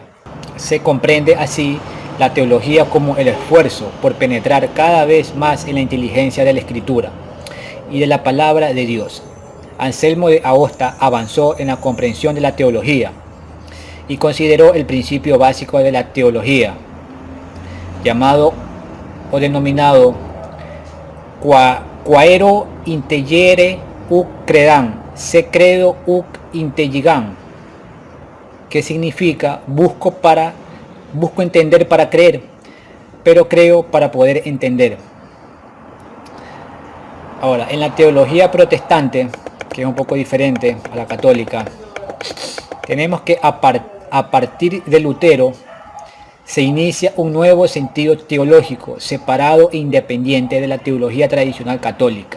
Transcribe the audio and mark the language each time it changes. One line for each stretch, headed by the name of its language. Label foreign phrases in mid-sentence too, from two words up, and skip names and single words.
Spanish: Se comprende así la teología como el esfuerzo por penetrar cada vez más en la inteligencia de la Escritura y de la palabra de Dios. Anselmo de Aosta avanzó en la comprensión de la teología y consideró el principio básico de la teología, llamado o denominado
Latin: quaero intelligere uc credam, se credo uc intelligam,
Spanish: que significa busco entender para creer, pero creo para poder entender. Ahora, en la teología protestante, que es un poco diferente a la católica, tenemos que a partir de Lutero se inicia un nuevo sentido teológico, separado e independiente de la teología tradicional católica.